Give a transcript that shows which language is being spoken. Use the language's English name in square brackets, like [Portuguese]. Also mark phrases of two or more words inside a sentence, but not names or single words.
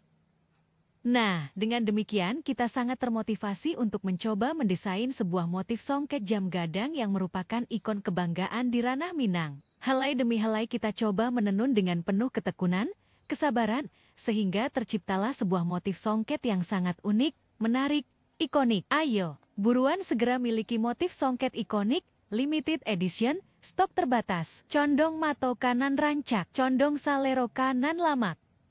[Indonesian] Nah, dengan demikian kita sangat termotivasi untuk mencoba mendesain sebuah motif songket jam gadang yang merupakan ikon kebanggaan di ranah Minang. Helai demi helai kita coba menenun dengan penuh ketekunan, kesabaran, sehingga terciptalah sebuah motif songket yang sangat unik, menarik, ikonik. Ayo, buruan segera miliki motif songket ikonik, [English] limited edition, [Indonesian] stok terbatas. [Minangkabau] Condong mato kanan rancak, condong salero kanan lamak.